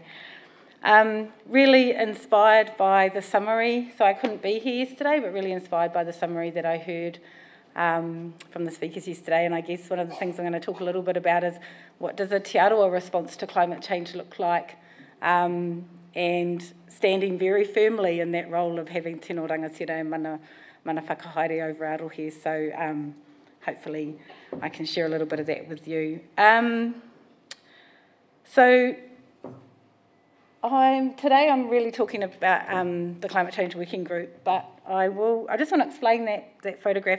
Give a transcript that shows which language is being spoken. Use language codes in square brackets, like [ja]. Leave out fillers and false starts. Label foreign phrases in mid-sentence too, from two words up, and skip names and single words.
[en] Really inspired by the summary, so I couldn't be here yesterday, but really inspired by the summary that I heard from the speakers yesterday, and I guess one of the things I'm going to talk a little bit about is what does a Te Aroha response to climate change look like, and standing very firmly in that role of having [mi] tino rangatira [en] and [mi] mana whakahaere [en] over our rohe, so hopefully I can share a little bit of that with you. Today I'm really talking about the Climate Change Working Group, but I just want to explain that photograph.